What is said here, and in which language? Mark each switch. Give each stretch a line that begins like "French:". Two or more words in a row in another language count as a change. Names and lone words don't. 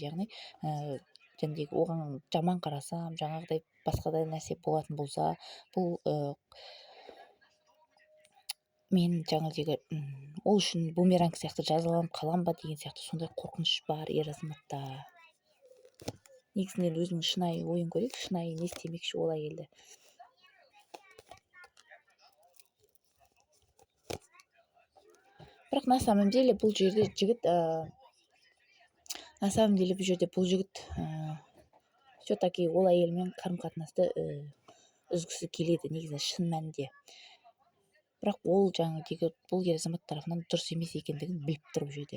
Kazakh: Яғни жәндегі оған жаман қарасам, жаңағыдай басқадай нәрсе болатын болса, бұл мен жаңағыдегі ол үшін бумеранг сияқты жазаланып қалам ба деген сияқты сондай қорқыныш бар ер азаматта. Негізінен өзінің шынайы ойын көрейік, шынайы не істемекші ол әйелді. Бірақ
Russian: на самом деле
Kazakh: бұл жерде жігіт все-таки ол әйелмен қарым-қатынасты үзгісі келеді негізі шын мәнінде. Бірақ ол жаңағыдегі бұл ер азамат тарапынан дұрыс емес екендігін біліп тұр бұл жерде.